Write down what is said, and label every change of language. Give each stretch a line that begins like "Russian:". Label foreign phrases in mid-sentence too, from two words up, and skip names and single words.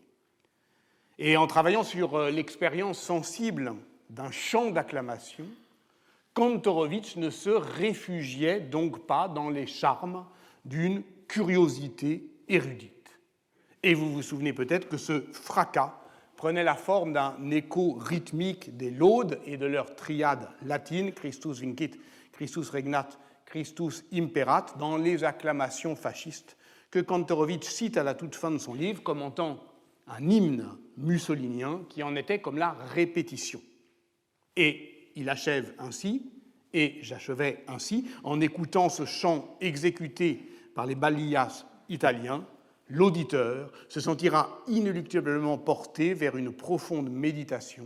French: Et en travaillant sur l'expérience sensible d'un chant d'acclamation, Kantorowicz ne se réfugiait donc pas dans les charmes d'une curiosité érudite. Et vous vous souvenez peut-être que ce fracas prenait la forme d'un écho rythmique des laudes et de leur triade latine,
Latin: Christus vincit, Christus regnat, Christus imperat,
French: dans les acclamations fascistes que Kantorowicz cite à la toute fin de son livre, commentant un hymne mussolinien qui en était comme la répétition. Et il achève ainsi, et j'achevais ainsi, en écoutant ce chant exécuté par les ballias italiens, l'auditeur se sentira inéluctablement porté vers une profonde méditation.